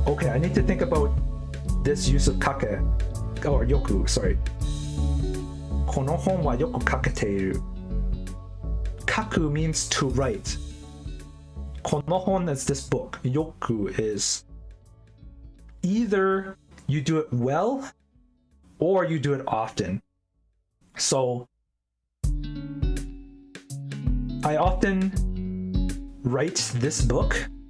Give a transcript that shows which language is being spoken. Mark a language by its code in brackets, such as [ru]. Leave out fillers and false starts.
[en] Okay, I need to think about this use of 書け or よく sorry. [ja] この本はよく書けている。 [en] 書く means to write. この本 is this book. よく is either you do it well or you do it often. So I often write this book.